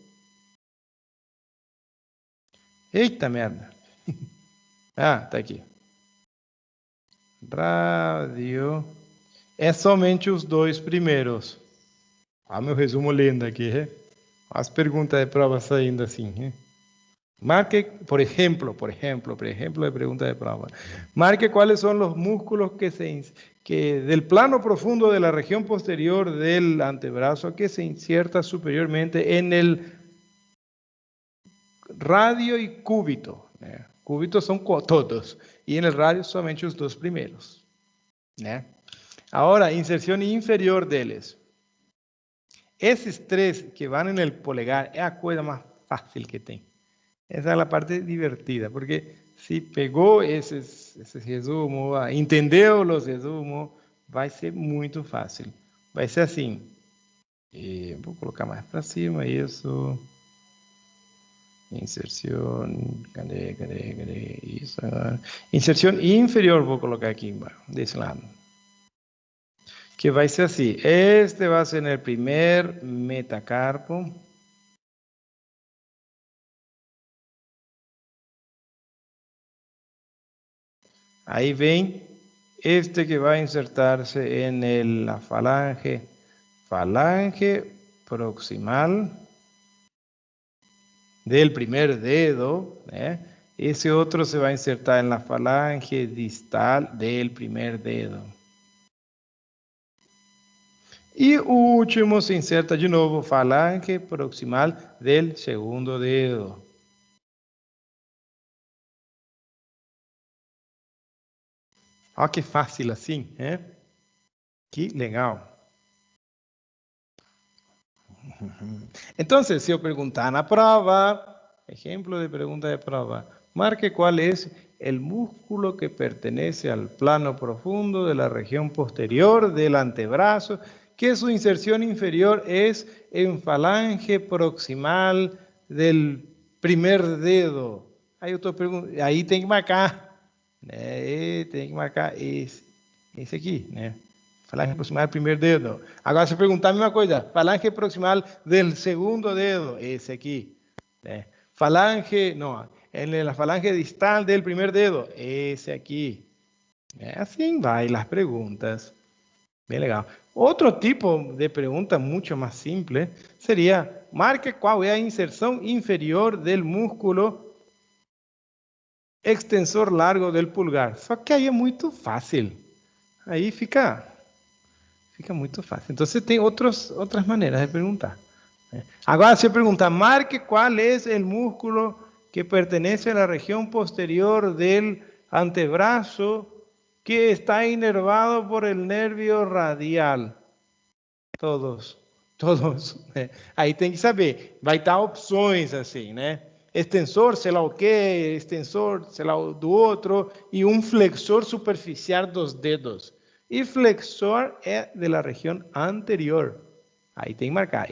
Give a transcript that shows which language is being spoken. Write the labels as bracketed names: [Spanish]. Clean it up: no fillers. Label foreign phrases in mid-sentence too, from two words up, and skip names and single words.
[Portuguese] Eita merda. Tá aqui. Radio. É somente os 2 primeiros. Meu resumo lendo aqui. As perguntas de prova saindo assim. Marque, [Spanish] por ejemplo, de pregunta de prueba. Marque cuáles son los músculos que del plano profundo de la región posterior del antebrazo que se inserta superiormente en el radio y cúbito. Cúbitos son todos, y en el radio somente los 2 primeros. Ahora, inserción inferior deles. Esos 3 que van en el polegar es la cosa más fácil que tem. [Portuguese] Essa é a parte divertida, porque se pegou esses resumos, entendeu os resumos, vai ser muito fácil. Vai ser assim. Vou colocar mais para cima isso. Inserção. Cadê? Isso. Inserção inferior vou colocar aqui embaixo, desse lado. Que vai ser assim. Este vai ser no primeiro metacarpo. [Spanish] Ahí ven este que va a insertarse en la falange proximal del primer dedo. Ese otro se va a insertar en la falange distal del primer dedo. Y último se inserta de nuevo falange proximal del segundo dedo. [Portuguese] Olha que fácil assim, Que legal. Então, se eu perguntar na prova, exemplo de pergunta de prova, marque qual é o músculo que pertenece ao plano profundo [Spanish] de la [Portuguese] região posterior [Spanish] del antebrazo, [Portuguese] que sua inserção inferior é em falange proximal [Spanish] del primer dedo. [Portuguese] Aí eu estou perguntando, aí tem que marcar. Tem que marcar esse aqui, Falange proximal do primeiro dedo. Agora, se perguntar a mesma coisa, falange proximal do segundo dedo, esse aqui. Falange, não, a falange distal do primeiro dedo, esse aqui. Assim vai as perguntas. Bem legal. Outro tipo de pergunta muito mais simples seria, marque qual é a inserção inferior do músculo extensor largo [Spanish] del pulgar. [Portuguese] Só que aí é muito fácil. Aí fica muito fácil. Então, você tem outras maneiras de perguntar. Agora, se eu perguntar, marque qual é o músculo que pertenece à região posterior [Spanish] del antebrazo [Portuguese] que está inervado [Spanish] por el nervio radial. [Portuguese] Todos. Aí tem que saber. Vai dar opções assim, Extensor, sei lá o quê, extensor, sei lá do outro, e flexor superficial dos dedos. E flexor é da região anterior. Aí tem que marcar.